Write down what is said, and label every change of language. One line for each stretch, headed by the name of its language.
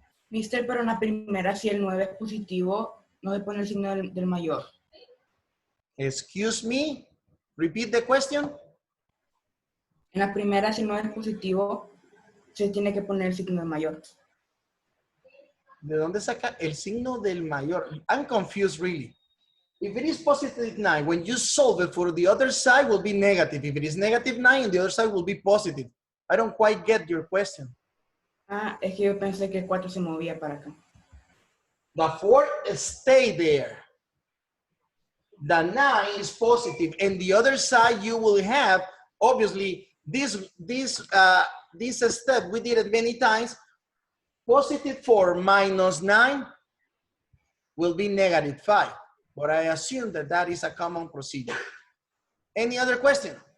Spanish: Mister, pero en la primera, si el 9 es positivo, no se pone el signo del mayor.
English: Excuse me, repeat the question.
Spanish: En la primera, si el 9 es positivo, se tiene que poner el signo del mayor. ¿De dónde saca el signo del mayor?
English: I'm confused really. If it is positive 9, when you solve it for the other side will be negative. If it is negative 9, the other side will be positive. I don't quite get your question.
Spanish: Ah, es que yo pensé que el 4 se movía para acá.
English: The 4 stay there. The 9 is positive, and the other side you will have, obviously, this step, we did it many times. Positive 4 minus 9 will be negative 5, but I assume that that is a common procedure. Any other question?